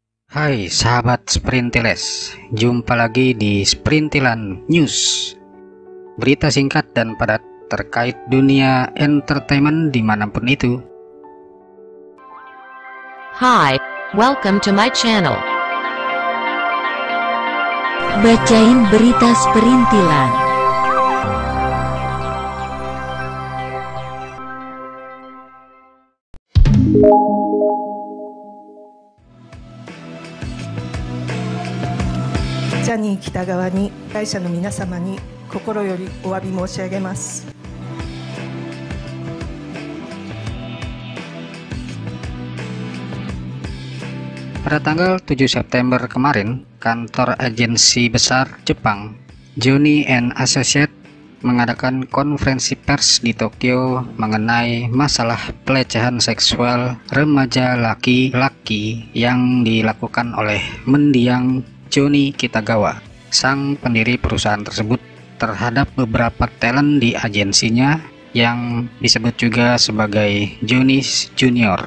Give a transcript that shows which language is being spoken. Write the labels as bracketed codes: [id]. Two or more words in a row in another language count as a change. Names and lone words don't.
[id] Hai sahabat Sprintiles, jumpa lagi di Sprintilan News. Berita singkat dan padat terkait dunia entertainment dimanapun itu. [en] Hi, welcome to my channel. [id] Bacain berita Sprintilan. [ja] Johnny Kitagawaに会社の皆様に心よりお詫び申し上げます。 [id] Pada tanggal 7 September kemarin, kantor agensi besar Jepang Johnny & Associates mengadakan konferensi pers di Tokyo mengenai masalah pelecehan seksual remaja laki-laki yang dilakukan oleh mendiang Johnny Kitagawa, sang pendiri perusahaan tersebut, terhadap beberapa talent di agensinya yang disebut juga sebagai Johnny Junior.